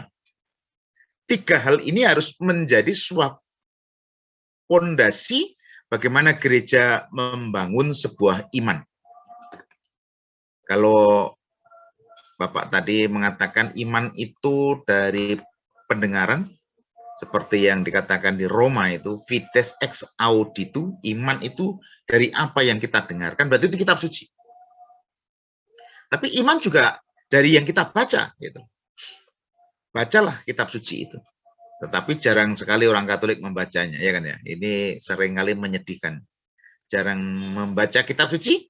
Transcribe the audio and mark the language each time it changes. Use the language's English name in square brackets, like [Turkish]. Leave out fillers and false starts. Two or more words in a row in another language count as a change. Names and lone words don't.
[Indonesian] 3 hal ini harus menjadi suatu fondasi bagaimana gereja membangun sebuah iman. Kalau Bapak tadi mengatakan iman itu dari pendengaran, seperti yang dikatakan di Roma itu, [Latin] fides ex auditu, [Indonesian] iman itu dari apa yang kita dengarkan, berarti itu kitab suci. Tapi iman juga dari yang kita baca, gitu. Bacalah kitab suci itu. Tetapi jarang sekali orang Katolik membacanya, ya kan ya. Ini seringkali menyedihkan. Jarang membaca kitab suci.